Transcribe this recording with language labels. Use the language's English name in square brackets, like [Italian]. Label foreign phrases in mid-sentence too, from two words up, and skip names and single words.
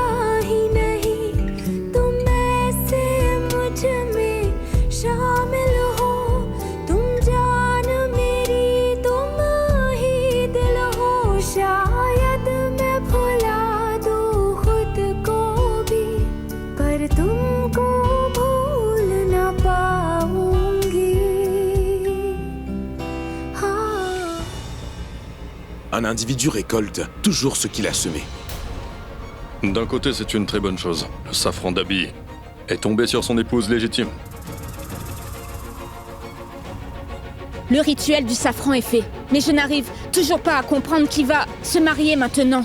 [Hindi] ही नहीं तुम ऐसे मुझ में शामिल हो तुम जान मेरी तुम ही दिल हो शायद भुला दूं खुद को भी पर तुमको भूल ना पाऊंगी हाँ. [French] Un individu récolte toujours ce qu'il a semé. D'un côté, c'est une très bonne chose. Le safran d'Abby est tombé sur son épouse légitime. Le rituel du safran est fait, mais je n'arrive toujours pas à comprendre qui va se marier maintenant.